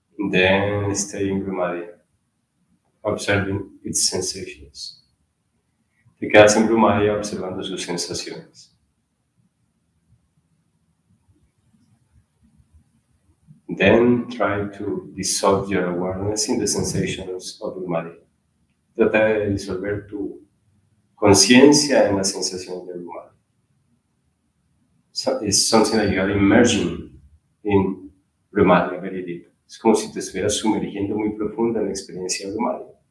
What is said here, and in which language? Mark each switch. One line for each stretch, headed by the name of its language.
English: Then stay in Brumadia, observing its sensations.
Spanish: Te quedas en Brumadia observando sus sensaciones.
English: Then try to dissolve your awareness in the sensations of Brumadia.
Spanish: Trata de disolver tu conciencia en las sensaciones de Brumadia.
English: So it's something that you are immersing in Brumadia very deep.
Spanish: Es como si te estuvieras sumergiendo muy profundo en la experiencia de Brumadia.